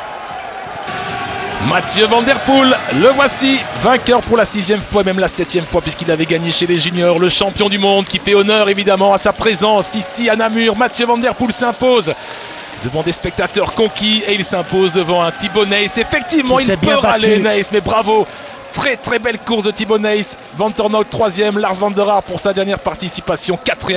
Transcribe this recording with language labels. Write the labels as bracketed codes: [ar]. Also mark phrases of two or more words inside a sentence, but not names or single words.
[fr] Mathieu Van Der Poel, le voici, vainqueur pour la 6e fois, même la 7e fois, puisqu'il avait gagné chez les juniors, le champion du monde qui fait honneur évidemment à sa présence ici à Namur. Mathieu Van Der Poel s'impose devant des spectateurs conquis et il s'impose devant un Thibaut Nys. Effectivement, il peut râler Nys, mais bravo. Très très belle course de Thibaut Nys. Van Tornout 3e, Lars van der Haar pour sa dernière participation 4e.